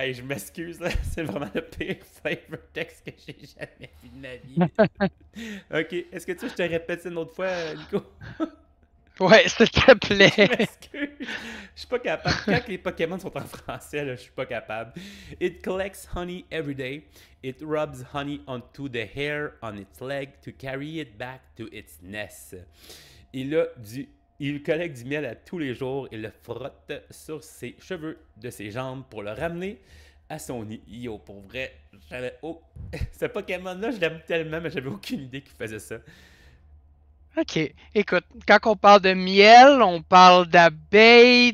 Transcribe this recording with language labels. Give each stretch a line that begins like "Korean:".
French: Hey, je m'excuse, là, c'est vraiment le pire flavor text que j'ai jamais vu de ma vie. Ok, est-ce que tu veux que je te répète ça une autre fois, Nico? Ouais, s'il te Je plaît. m'excuse. Je suis pas capable. Quand les Pokémon sont en français, là, je suis pas capable.
English: It collects honey every day. It rubs honey onto the hair on its leg to carry it back to its nest.
French: Il collecte du miel à tous les jours et le frotte sur ses cheveux de ses jambes pour le ramener à son nid. Yo, pour vrai, ce Pokémon-là, je l'aime tellement, mais j'avais aucune idée qu'il faisait ça. Ok, écoute, quand on parle de miel, on parle d'abeilles.